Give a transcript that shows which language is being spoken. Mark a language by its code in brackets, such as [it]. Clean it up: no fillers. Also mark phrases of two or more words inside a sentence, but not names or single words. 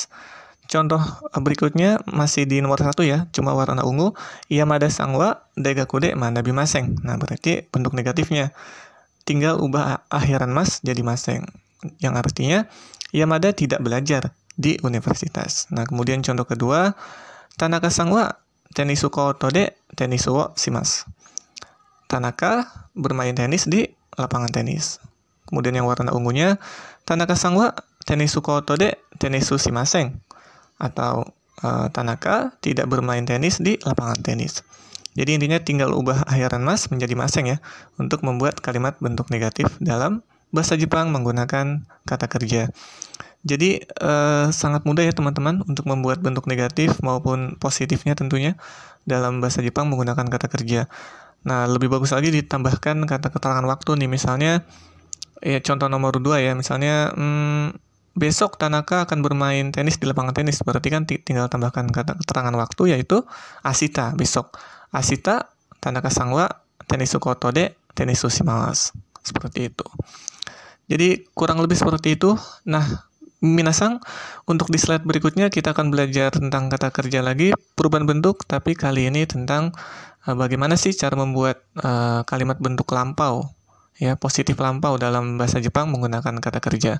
[id] Contoh berikutnya masih di nomor 1 ya, cuma warna ungu, [ja] 山田さんは大学で学びません. [id] Nah, berarti bentuk negatifnya. Tinggal ubah akhiran mas jadi maseng, yang artinya Yamada tidak belajar di universitas. Nah, kemudian contoh kedua, [ja] 田中さんはテニスコートでテニスをします. [id] Tanaka bermain tenis di lapangan tenis. Kemudian yang warna ungunya, [ja] 田中さんはテニスコートでテニスしません. [id] Atau Tanaka tidak bermain tenis di lapangan tenis. Jadi intinya tinggal ubah akhiran mas menjadi maseng ya, untuk membuat kalimat bentuk negatif dalam bahasa Jepang menggunakan kata kerja. Jadi sangat mudah ya teman-teman untuk membuat bentuk negatif maupun positifnya tentunya dalam bahasa Jepang menggunakan kata kerja. Nah, lebih bagus lagi ditambahkan kata keterangan waktu nih, misalnya ya contoh nomor 2 ya, misalnya besok Tanaka akan bermain tenis di lapangan tenis, berarti kan tinggal tambahkan kata keterangan waktu yaitu ashita, besok. [ja] 明日田中さんはテニスコートでテニスします. [id] Seperti itu. Jadi kurang lebih seperti itu. Nah, minasan, untuk di slide berikutnya kita akan belajar tentang kata kerja lagi, perubahan bentuk, tapi kali ini tentang bagaimana sih cara membuat kalimat bentuk lampau, ya, positif lampau dalam bahasa Jepang menggunakan kata kerja.